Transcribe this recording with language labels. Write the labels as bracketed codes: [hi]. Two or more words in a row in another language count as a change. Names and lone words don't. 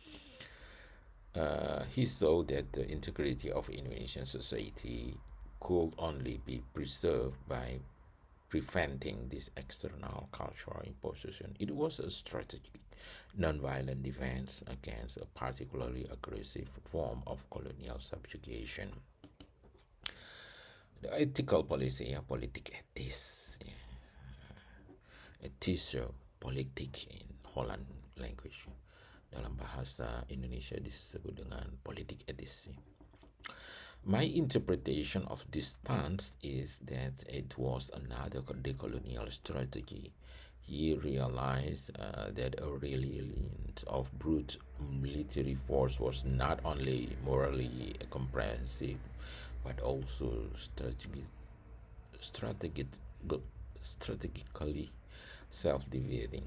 [en] He saw that the integrity of Indonesian society could only be preserved by preventing this external cultural imposition. It was a strategic, nonviolent defense against a particularly aggressive form of colonial subjugation. The ethical policy, [nl] politik ethisch, ethische politik [en] in Holland language. [id] Dalam bahasa Indonesia disebut dengan politik etis. [en] My interpretation of this stance is that it was another decolonial strategy. He realized that a reliance of brute military force was not only morally comprehensive, but also strategically self-defeating.